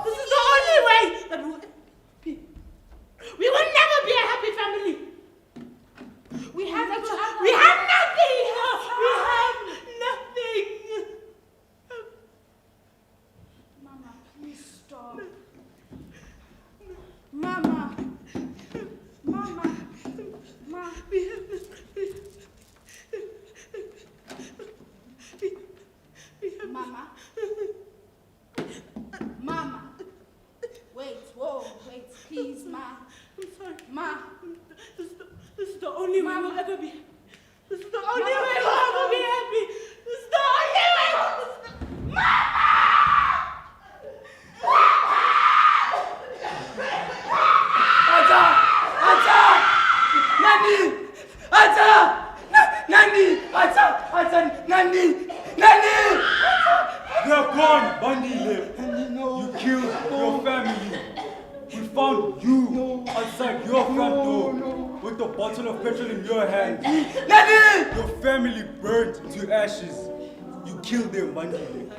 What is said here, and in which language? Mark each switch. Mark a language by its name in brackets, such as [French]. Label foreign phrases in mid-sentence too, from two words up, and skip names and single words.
[English] this is the only way that we will never be a happy family. We have each other. We have nothing. We have nothing. Mama, please stop. Mama. Mama. Ma. We have nothing. Mama. Mama. Wait, whoa, wait, please, Ma. I'm sorry. Ma. This is the only way Mama. we'll ever be. This is the only way we'll ever be happy. This is the only way. Mama! Ata! Nani! Ata! Nani! Ata! Nani! Nani! They're gone, Bundy left. No. You killed your family. We found you outside your front door with a bottle of petrol in your hand. Nani! Your family burned to ashes. You killed them, Bundy left.